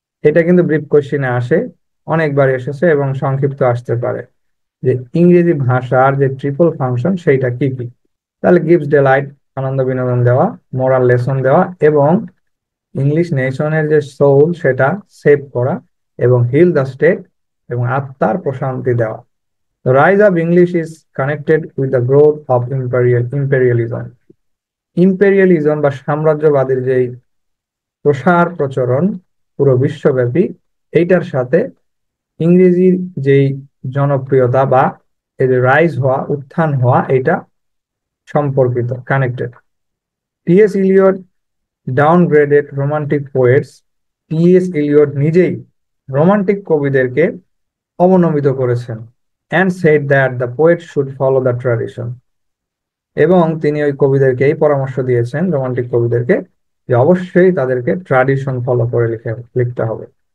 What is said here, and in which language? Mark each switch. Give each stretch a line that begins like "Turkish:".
Bangla: এটা কিন্তু ব্রিফ কোশ্চিনে আসে, অনেকবার এসেছে এবং সংক্ষিপ্ত আসতে পারে যে ইংরেজি ভাষার যে ট্রিপল ফাংশন সেইটা কি কি। তাহলে গিভস ডেলাইট, আনন্দ বিনোদন দেওয়া, মোরাল লেসন দেওয়া, এবং ইংলিশ নেশনের যে সোল সেটা সেভ করা, এবং হিল দ্য স্টেট এবং আত্মার প্রশান্তি দেওয়া।
English: The rise of English is connected with the growth of imperialism.
Bangla: Imperialism বা সাম্রাজ্যবাদের যেই প্রসার প্রচলন পুরো বিশ্বব্যাপী, এইটার সাথে ইংরেজির যেই জনপ্রিয়তা বা এই যে রাইজ হওয়া, উত্থান হওয়া, এটা সম্পর্কিত, connected. T.S..
English: Eliot downgraded romantic poets. T S.
Bangla: Eliot নিজেই রোমান্টিক কবিদেরকে অবনমিত করেছেন।
English: and said that the poet should follow the tradition.
Bangla: এবং তিনি ওই কবিদেরকে এই পরামর্শ দিয়েছেন, রোমান্টিক কবিদেরকে, যে অবশ্যই তাদেরকে ট্র্যাডিশন ফলো করে লিখতে হবে।